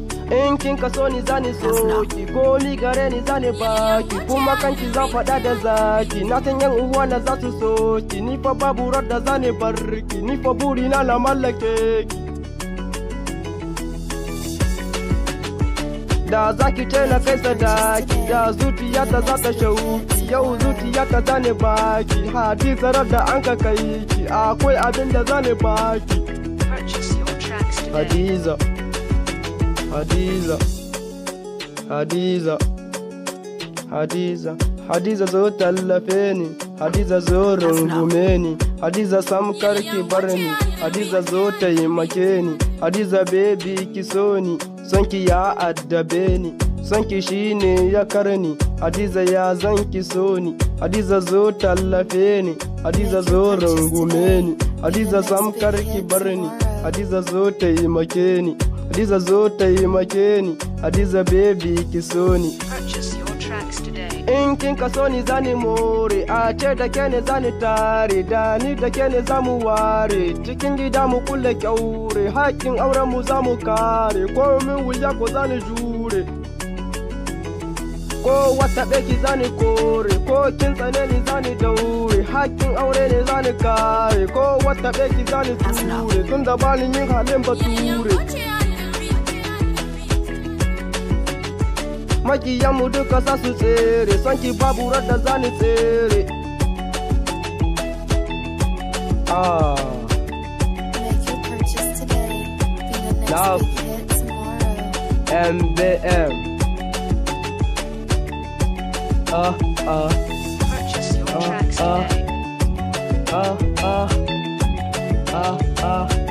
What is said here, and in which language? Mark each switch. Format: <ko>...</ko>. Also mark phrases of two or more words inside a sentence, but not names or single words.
<ha>In kin ka so ni zani so ki, ko ni gare ni zani baki, kuma kanki zan faɗa da zaki, na san yan uwa na za su so ki, ni fa babu rar da zani bar ki, ni fa buri na na mallake ki. Da za ki ce na kai sadaki, da zuciyata za ta shauki, yau zuciyata za ni baki, Hadiza rar da an ka kai ki, akwai abin da za ni baki.</ha> <en>Purchase your tracks today.</en> <ha>Hadiza, Hadiza, Hadiza, Hadiza, Hadiza zo tallafe ni, Hadiza zo rungume ni, Hadiza sam kar ki bar ni, Hadiza zo taimake ni, Hadiza baby ki so ni, son ki ya addabe ni, son ki shine ya kar ni, Hadiza ya zan ki so ni, Hadiza zo tallafe ni, Hadiza zo rungume ni, Hadiza sam kar ki bar ni, Hadiza zo taimake ni, Hadiza zo taimake ni, Hadiza baby ki so ni.</ha> <en>Purchase your tracks today.</en> <ha>In kin ka so ni zani more, a ce da ke ne zani tare, da ni da ke ne za mu ware, cikin gida mu kulle kyaure, haƙƙin auren mu za mu kare, ko min wuya ko zani jure, ko wata beki zani kore, ko kin tsane ni zani daure, haƙƙin aure ne zani kare, ko wata beki zani ture, tun da ba ni yin halin bature. Makiyanmu duka za su tsere, son ki babu rar da zani tsere. Ah.</ha> <en>Make your purchase today. Be the next Now. big hit tomorrow. M B M. Ah, ah. Purchase your Ah, tracks ah. today. Ah, ah. Ah, ah.</en>